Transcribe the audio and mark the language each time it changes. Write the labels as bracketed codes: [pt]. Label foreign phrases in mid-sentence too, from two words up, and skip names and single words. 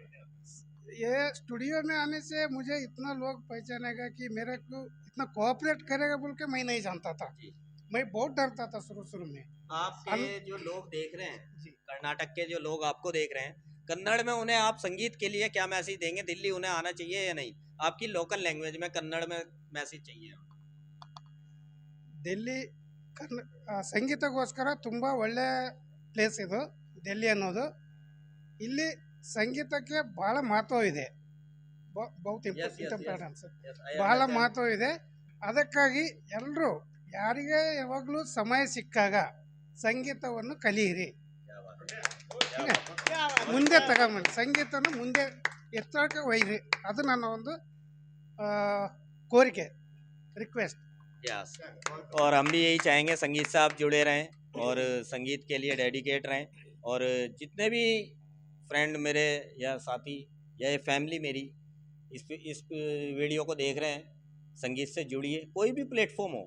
[hi] ये स्टूडियो में आने से मुझे इतना लोग पहचानेगा कि मेरे को इतना कोऑपरेट करेगा बोल के मैं नहीं जानता था। मैं बहुत डरता था शुरू में। आपके जो लोग देख रहे हैं, जी, कर्नाटक के जो लोग आपको देख रहे हैं, कन्नड़ में उन्हें आप संगीत के लिए क्या मैसेज देंगे? दिल्ली उन्हें आना चाहिए या नहीं? आपकी [en] local language [hi] में कन्नड़ में मैसेज चाहिए। [kn] ಡೆಲ್ಲಿ ಸಂಗೀತಕ್ಕೋಸ್ಕರ ತುಂಬ ಒಳ್ಳೆ ಪ್ಲೇಸ್ ಇದು ಡೆಲ್ಲಿ ಅನ್ನೋದು. ಇಲ್ಲಿ ಸಂಗೀತಕ್ಕೆ ಭಾಳ ಮಹತ್ವ ಇದೆ, ಬಹುತ್ ಇಂಪಾರ್ಟೆನ್ಸ್, ಬಹಳ ಮಹತ್ವ ಇದೆ. ಅದಕ್ಕಾಗಿ ಎಲ್ಲರೂ ಯಾರಿಗೆ ಯಾವಾಗಲೂ ಸಮಯ ಸಿಕ್ಕಾಗ ಸಂಗೀತವನ್ನು ಕಲಿಯಿರಿ, ಮುಂದೆ ತಗೊಂಬನ್ನಿ, ಸಂಗೀತನ ಮುಂದೆ ಎತ್ತರಕ್ಕೆ ಒಯ್ಯಿರಿ. ಅದು ನನ್ನ ಒಂದು ಕೋರಿಕೆ, [hi] रिक्वेस्ट। यस, और हम भी यही चाहेंगे संगीत से आप जुड़े रहें और संगीत के लिए डेडिकेट रहें। और जितने भी फ्रेंड मेरे या साथी या ये फैमिली मेरी इस वीडियो को देख रहे हैं, संगीत से जुड़िए, कोई भी प्लेटफॉर्म हो।